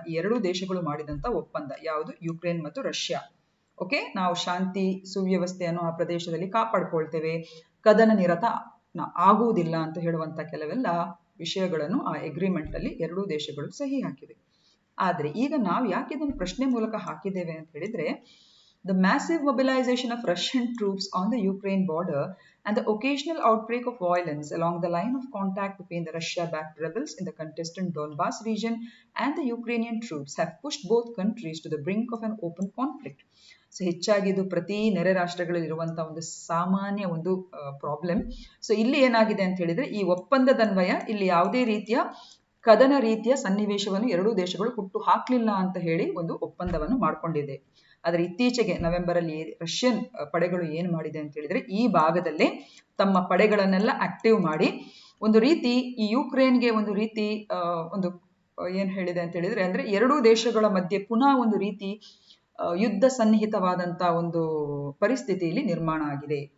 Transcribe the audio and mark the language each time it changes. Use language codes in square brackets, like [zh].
[kn] ಈ ಎರಡೂ ದೇಶಗಳು ಮಾಡಿದಂತ ಒಪ್ಪಂದ ಯಾವುದು? ಯುಕ್ರೇನ್ ಮತ್ತು ರಷ್ಯಾ. ಓಕೆ, ನಾವು ಶಾಂತಿ ಸುವ್ಯವಸ್ಥೆಯನ್ನು ಆ ಪ್ರದೇಶದಲ್ಲಿ ಕಾಪಾಡ್ಕೊಳ್ತೇವೆ, ಕದನ ನಿರತ ಆಗುವುದಿಲ್ಲ ಅಂತ ಹೇಳುವಂತ ಕೆಲವೆಲ್ಲ ವಿಷಯಗಳನ್ನು ಆ ಅಗ್ರಿಮೆಂಟ್ ಅಲ್ಲಿ ಎರಡೂ ದೇಶಗಳು ಸಹಿ ಹಾಕಿವೆ. ಆದ್ರೆ ಈಗ ನಾವು ಯಾಕೆ ಇದನ್ನು ಪ್ರಶ್ನೆ ಮೂಲಕ ಹಾಕಿದ್ದೇವೆ ಅಂತ ಹೇಳಿದ್ರೆ, [en] the massive mobilization of Russian troops on the Ukraine border and the occasional outbreak of violence along the line of contact between the Russia-backed rebels in the contested Donbas region and the Ukrainian troops have pushed both countries to the brink of an open conflict. [kn] So ಹೆಚ್ಚಾಗಿ ಇದು ಪ್ರತಿ ನೆರೆ ರಾಷ್ಟ್ರಗಳಲ್ಲಿ ಇರುವಂತಹ ಒಂದು ಸಾಮಾನ್ಯ ಒಂದು problem. So ಇಲ್ಲಿ ಏನಾಗಿದೆ ಅಂತ ಹೇಳಿದ್ರೆ, ಈ ಒಪ್ಪಂದದನ್ವಯ ಇಲ್ಲಿ ಯಾವುದೇ ರೀತಿಯ ಕದನ ರೀತಿಯ ಸನ್ನಿವೇಶವನ್ನು ಎರಡೂ ದೇಶಗಳು ಹುಟ್ಟು ಹಾಕ್ಲಿಲ್ಲ ಅಂತ ಹೇಳಿ ಒಂದು ಒಪ್ಪಂದವನ್ನು ಮಾಡಿಕೊಂಡಿದೆ. ಆದರೆ ಇತ್ತೀಚೆಗೆ ನವೆಂಬರ್ ಅಲ್ಲಿ ರಷ್ಯನ್ ಪಡೆಗಳು ಏನು ಮಾಡಿದೆ ಅಂತ ಹೇಳಿದ್ರೆ, ಈ ಭಾಗದಲ್ಲೇ ತಮ್ಮ ಪಡೆಗಳನ್ನೆಲ್ಲ ಆಕ್ಟಿವ್ ಮಾಡಿ ಒಂದು ರೀತಿ ಈ ಯುಕ್ರೇನ್ಗೆ ಒಂದು ರೀತಿ ಒಂದು ಏನ್ ಹೇಳಿದೆ ಅಂತ ಹೇಳಿದ್ರೆ, ಅಂದ್ರೆ ಎರಡೂ ದೇಶಗಳ ಮಧ್ಯೆ ಪುನಃ ಒಂದು ರೀತಿ ಯುದ್ಧ ಸನ್ನಿಹಿತವಾದಂತ ಒಂದು ಪರಿಸ್ಥಿತಿ ಇಲ್ಲಿ ನಿರ್ಮಾಣ ಆಗಿದೆ.